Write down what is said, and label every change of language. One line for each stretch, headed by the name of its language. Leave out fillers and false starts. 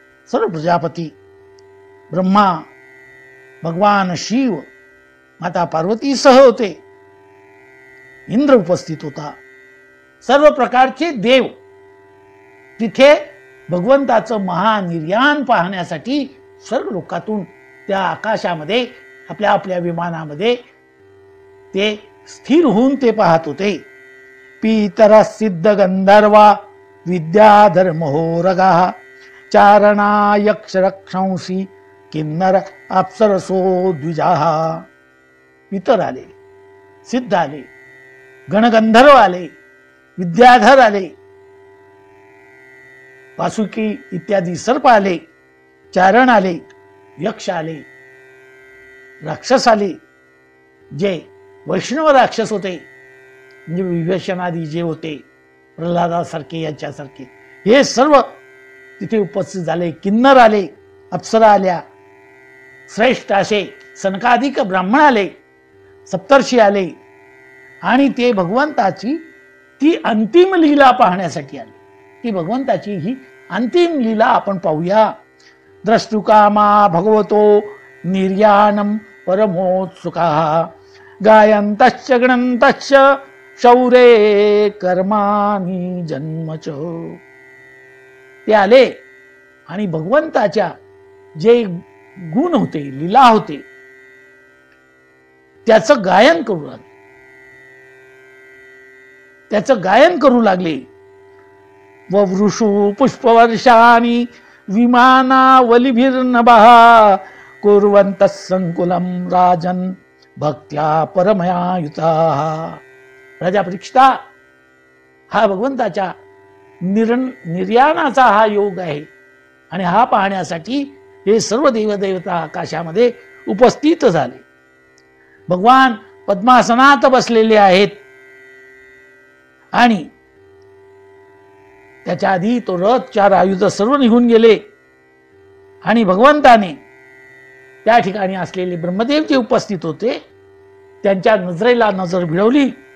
Marathi: सर्व प्रजापती, ब्रह्मा, भगवान शिव, माता पार्वती सह होते, इंद्र उपस्थित होता, सर्व प्रकारचे देव तिथे भगवंताचं महानिर्याण पाहण्यासाठी सर्व लोकातून त्या आकाशामध्ये आपल्या आपल्या विमानामध्ये ते स्थिर होऊन ते पाहत होते.
Sanskrit: पीतर सिद्ध गंधर्वा विद्याधर महोरगा चारणा यक्ष रक्षंसी किन्नर अप्सरसो द्विजाहा.
Marathi: पितर आले, सिद्ध आले, गणगंधर्व आले, विद्याधर आले, वासुकी इत्यादी सर्प आले, चारण आले, यक्ष आले, राक्षस आले, जे वैष्णव राक्षस होते, म्हणजे विभीषणादी जे होते, प्रल्हादासारखे याच्यासारखे, हे सर्व तिथे उपस्थित झाले. किन्नर आले, अप्सरा आल्या, श्रेष्ठ असे सनकाधिक ब्राह्मण आले, सप्तर्षी आले आणि ते भगवंताची ती अंतिम लीला पाहण्यासाठी आले. की भगवंताची ही अंतिम लीला आपण पाहूया.
Sanskrit: द्रष्टुकामा भगवतो निर्याणम परमोत्सुकाः गायन्तश्च गणन्तश्च शौरे कर्माणि जन्मच.
Marathi: ते आले आणि भगवंताच्या जे गुण होते, लीला होते, त्याचं गायन करू लागले. त्याचं गायन करू लागले.
Sanskrit: ववृषु पुष्पवर्षाणि विमानावलिभिर्नभः कुर्वन्तः संकुलं राजन् भक्त्या परमया युताः.
Marathi: राजा परीक्षिता, हा भगवंताच्या निर्याणाचा हा योग आहे आणि हा पाहण्यासाठी हे सर्व देवदेवता आकाशामध्ये उपस्थित झाले. भगवान पद्मासनात बसलेले आहेत आणि त्याच्या आधी तो रथ, 4 आयुध सर्व निघून गेले आणि भगवंताने त्या ठिकाणी असलेले ब्रह्मदेव जे उपस्थित होते त्यांच्या नजरेला नजर भिडवली.